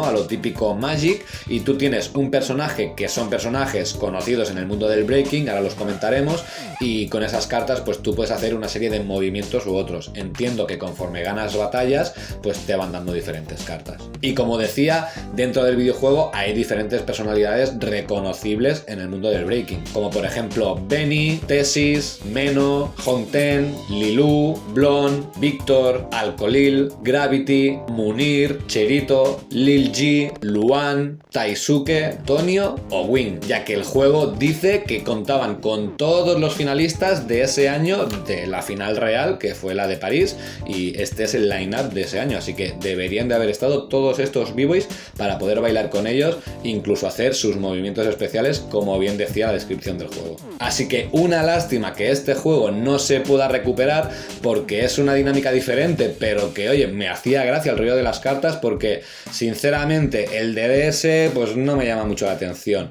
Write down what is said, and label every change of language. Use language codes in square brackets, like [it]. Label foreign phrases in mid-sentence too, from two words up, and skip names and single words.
[es] A lo típico Magic, y tú tienes un personaje que son personajes conocidos en el mundo del breaking, ahora los comentaremos, y con esas cartas pues tú puedes hacer una serie de movimientos u otros. Entiendo que conforme ganas batallas, pues te van dando diferentes cartas. Y como decía, dentro del videojuego hay diferentes personalidades reconocibles en el mundo del breaking, como por ejemplo Benny, Tessis, Meno, Hongten, Lilu, Blon, Víctor, Alcolil, Gravity, Munir, Cherito, Lil G, Luan, Taisuke, Tonio o Wing, ya que el juego dice que contaban con todos los finalistas de ese año de la final real, que fue la de París, y este es el line-up de ese año, así que deberían de haber estado todos estos b-boys para poder bailar con ellos, incluso hacer sus movimientos especiales, como bien decía la descripción del juego. Así que una lástima que este juego no se pueda recuperar porque es una dinámica diferente, pero que oye, me hacía gracia el rollo de las cartas porque sinceramente el DDS pues no me llama mucho la atención.